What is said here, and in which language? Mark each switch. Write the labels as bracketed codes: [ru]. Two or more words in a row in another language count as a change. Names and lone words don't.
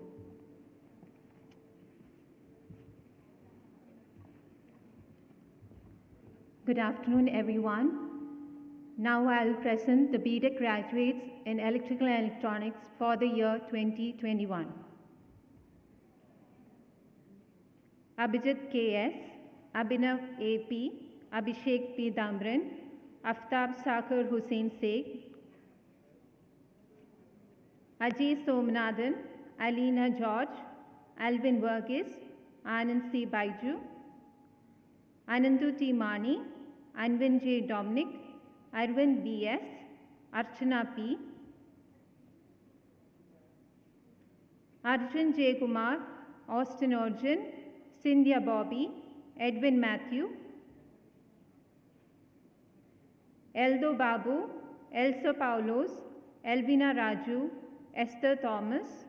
[en] Good afternoon, everyone. Now I'll present the BTech graduates in Electrical and Electronics for the year 2021. Abhijit K.S., Abhinav A.P., Abhishek P. Damran, Aftab Sakhar Hussain Sheikh, Ajay Somnathan, Alina George, Alvin Verghese, Anand C. Baiju, Anandu T. Mani, Anvin J. Dominic, Arvind B.S., Archana P., Arjun J. Kumar, Austin Arjun, Cynthia Bobby, Edwin Matthew, Eldo Babu, Elsa Paulos, Elvina Raju, Esther Thomas,